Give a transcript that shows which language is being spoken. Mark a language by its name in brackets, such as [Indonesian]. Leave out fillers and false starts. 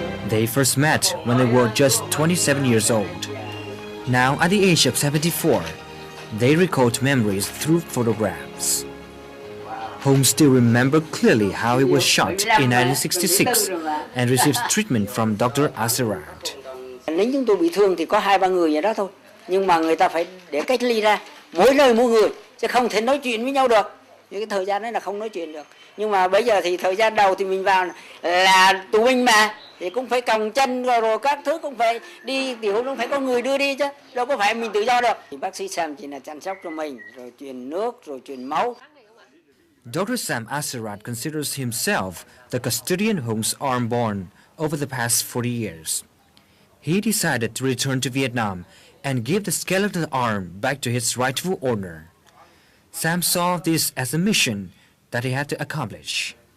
[English] They first met when they were just 27 years old. Now, at the age of 74, they recalled memories through photographs. Hùng still remembered clearly how he was shot in 1966 and received treatment from Dr. Axelrad. [Vietnamese] Lính chúng tôi bị thương thì có 2-3 người vậy đó thôi. Nhưng mà người ta phải để cách ly ra, mỗi nơi mỗi người, chứ không thể nói chuyện với nhau được. Những cái thời gian đấy là không nói chuyện được. Nhưng mà bây giờ thì thời gian đầu thì mình vào là tù binh mà, thì cũng phải còng chân rồi các thứ cũng phải đi, tiểu cũng phải có người đưa đi chứ, đâu có phải mình tự do được. Thì bác sĩ Sam chỉ là chăm sóc cho mình, rồi truyền nước, rồi truyền máu. [English] Dr. Sam Axelrad considers himself the custodian Hung's arm born over the past 40 years. He decided to return to Vietnam and give the skeletal arm back to its rightful owner. Sam saw this as a mission that he had to accomplish.